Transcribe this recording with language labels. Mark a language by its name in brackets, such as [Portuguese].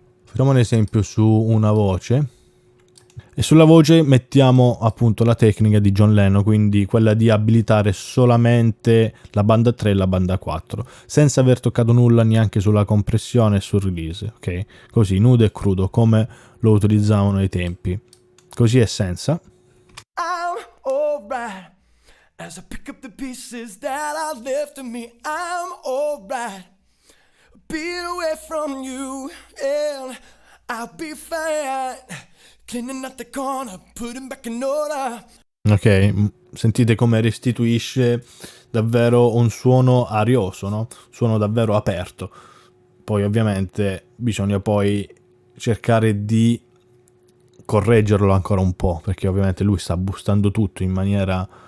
[Italian] Facciamo un esempio su una voce. E sulla voce mettiamo appunto la tecnica di John Lennon, quindi quella di abilitare solamente la banda 3 e la banda 4, senza aver toccato nulla neanche sulla compressione e sul release, ok? Così, nudo e crudo, come lo utilizzavano ai tempi. Così è senza. [English] I'm alright as I pick up the pieces that are left of me. I'm alright, be away from you and I'll be fine. Cleaning out the corner, putting back in order. [Italian] Ok, sentite come restituisce davvero un suono arioso, no? Suono davvero aperto. Poi ovviamente bisogna poi cercare di correggerlo ancora un po', perché ovviamente lui sta boostando tutto in maniera